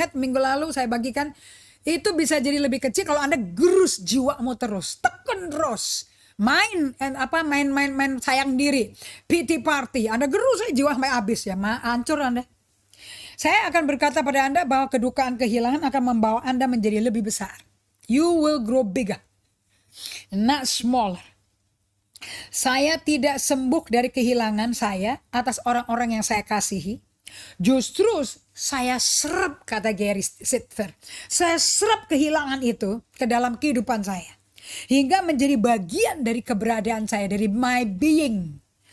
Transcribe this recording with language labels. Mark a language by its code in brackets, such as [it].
[id] Ingat minggu lalu saya bagikan itu bisa jadi lebih kecil kalau Anda gerus jiwamu terus, tekan terus. Main sayang diri, [en] pity party. [id] Anda gerus jiwa sampai habis ya, hancur Anda. Saya akan berkata pada Anda bahwa kedukaan kehilangan akan membawa Anda menjadi lebih besar. [en] You will grow bigger, not smaller. [id] Saya tidak sembuh dari kehilangan saya atas orang-orang yang saya kasihi. Justru saya serap, kata Gary Sittler. Saya serap kehilangan itu ke dalam kehidupan saya. Hingga menjadi bagian dari keberadaan saya, dari [en] my being.